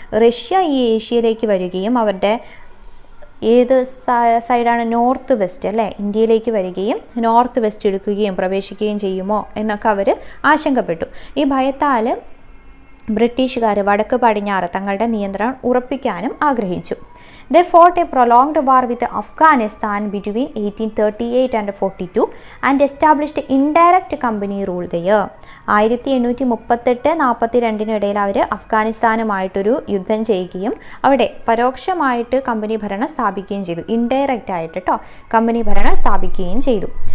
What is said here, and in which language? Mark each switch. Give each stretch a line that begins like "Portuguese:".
Malayalam: Russia ഈ ഏഷ്യയിലേക്ക് വരികയും അവരുടെ ഏത് സൈഡാണ്? നോർത്ത് വെസ്റ്റ് അല്ലേ, ഇന്ത്യയിലേക്ക് വരികയും നോർത്ത് വെസ്റ്റ് എടുക്കുകയും പ്രവേശിക്കുകയും ചെയ്യുമോ എന്നൊക്കെ അവർ ആശങ്കപ്പെട്ടു. ഈ ഭയത്താൽ ബ്രിട്ടീഷുകാർ വടക്ക് പടിഞ്ഞാറ് തങ്ങളുടെ നിയന്ത്രണം ഉറപ്പിക്കാനും ആഗ്രഹിച്ചു.
English: They fought a prolonged war with Afghanistan between 1838 and 42 and established indirect company rule there.
Malayalam: 1838-42 ഇടയിൽ അവർ അഫ്ഗാനിസ്ഥാനുമായിട്ടൊരു യുദ്ധം ചെയ്യുകയും അവിടെ പരോക്ഷമായിട്ട് കമ്പനി ഭരണം സ്ഥാപിക്കുകയും ചെയ്തു. ഇൻഡയറക്റ്റ് ആയിട്ട് കമ്പനി ഭരണം സ്ഥാപിക്കുകയും ചെയ്തു.